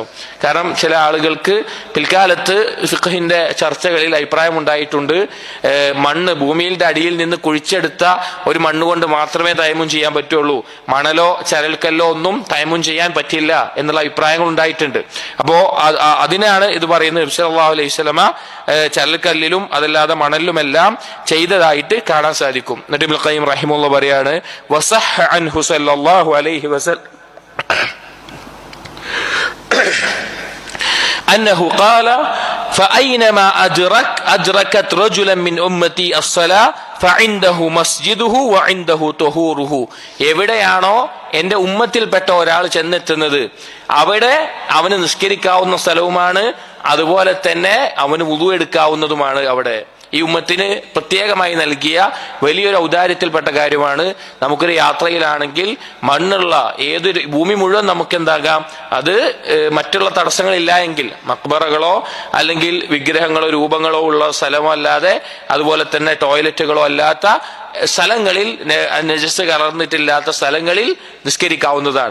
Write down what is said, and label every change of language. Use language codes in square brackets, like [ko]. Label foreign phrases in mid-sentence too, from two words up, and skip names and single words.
[ml] കാരണം ചില ആളുകൾക്ക് പിൽക്കാലത്ത് ഫിഖ്ഹിന്റെ ചർച്ചകളിൽ അഭിപ്രായം ഉണ്ടായിട്ടുണ്ട്, മണ്ണ് ഭൂമിയുടെ അടിയിൽ നിന്ന് കുഴിച്ചെടുത്ത ഒരു മണ്ണ് കൊണ്ട് മാത്രമേ തയമ്മും ചെയ്യാൻ പറ്റുള്ളൂ, മണലോ ചരൽക്കല്ലോ ഒന്നും തയമ്മും ചെയ്യാൻ പറ്റില്ല എന്നുള്ള അഭിപ്രായങ്ങൾ ഉണ്ടായിട്ടുണ്ട്. അപ്പോ അതിനാണ് ഇത് പറയുന്നത്. നബി [ar] صلى الله عليه وسلم [ml] ചരൽക്കല്ലിലും അതല്ലാതെ മണലിലുമെല്ലാം ചെയ്തതായിട്ട് കാണാൻ സാധിക്കും. എന്നിട്ട് ഇബ്നുൽ ഖയ്യിം റഹിമഹുല്ലാഹ് പറയാണ്, [ar] وصح عنه صلى الله عليه وسلم أنه قال فأينما أدركت رجلا من أمتي الصلاة فعنده مسجده وعنده طهوره. [ml] എവിടെയാണോ എന്റെ ഉമ്മത്തിൽപ്പെട്ട ഒരാൾ ചെന്നെത്തുന്നത് അവിടെ അവന് നിസ്കരിക്കാവുന്ന സ്ഥലവുമാണ്, അതുപോലെ തന്നെ അവന് വുളു എടുക്കാവുന്നതുമാണ്. അവിടെ ഈ ഉമ്മത്തിന് പ്രത്യേകമായി നൽകിയ വലിയൊരു ഔദാര്യത്തിൽപ്പെട്ട കാര്യമാണ്. നമുക്കൊരു യാത്രയിലാണെങ്കിൽ മണ്ണുള്ള ഏതൊരു ഭൂമി മുഴുവൻ നമുക്ക് എന്താകാം, അത് മറ്റുള്ള തടസ്സങ്ങളില്ല എങ്കിൽ മക്ബറകളോ അല്ലെങ്കിൽ വിഗ്രഹങ്ങളോ രൂപങ്ങളോ ഉള്ള സ്ഥലമോ അല്ലാതെ, അതുപോലെ തന്നെ ടോയ്ലറ്റുകളോ അല്ലാത്ത സ്ഥലങ്ങളിൽ, നജസ് കലർന്നിട്ടില്ലാത്ത സ്ഥലങ്ങളിൽ നിസ്കരിക്കാവുന്നതാണ്.